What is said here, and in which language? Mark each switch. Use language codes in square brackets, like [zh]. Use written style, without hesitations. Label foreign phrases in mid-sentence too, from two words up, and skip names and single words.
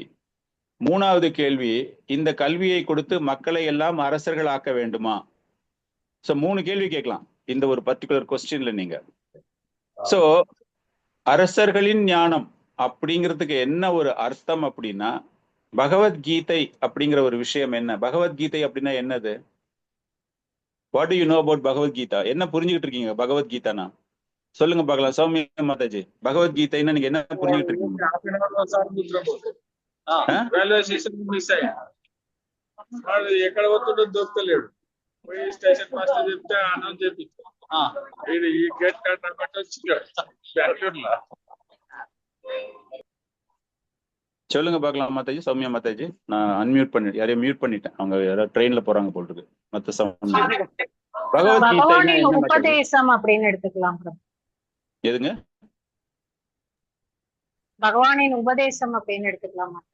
[ta] 3வது கேள்வி, இந்த கல்வியை கொடுத்து மக்களை எல்லாம் அரசர்கள் ஆக்க வேண்டுமா? சோ 3 கேள்வி கேட்கலாம் இந்த ஒரு [en] particular question-la [ta] நீங்க. சோ அரசர்களின் ஞானம் அப்படிங்கிறதுக்கு என்ன ஒரு அர்த்தம் அப்படின்னா, பகவத்கீதை அப்படிங்கிற ஒரு விஷயம் என்ன? பகவத்கீதை அப்படின்னா என்னது? [en] What do you know about Bhagavad Gita? [ta] என்ன புரிஞ்சுக்கிட்டு இருக்கீங்க பகவத்கீதானா? சொல்லுங்க பார்க்கலாம். சௌமியா மாதாஜி, பகவத்கீதைன்னா நீங்க என்ன புரிஞ்சுக்கிட்டு இருக்கீங்க? [en] railway station [te] మిస్ అయ్యా, వాడు ఎక్కడ పోతుండో దొరకలేడు. పోయి [en] station master [te] చెప్తే అనౌన్స్ చెప్పి ఈ గేట్ కట్టబట్టి వచ్చి బెంగళూరులో. [ta] சொல்லுங்க பார்க்கலாம் மாதாஜி. சௌமியா மாதாஜி, நான் அன்மியூட் பண்ணி யாரையும் மியூட் பண்ணிட்டேன். அவங்க யாராவது ட்ரெயின்ல போறாங்க போல் இருக்கு. மத்த பகவானின் உபதேசம் அப்படின்னு எடுத்துக்கலாம். எதுங்க? பகவானின் உபதேசம் அப்படின்னு எடுத்துக்கலாம்.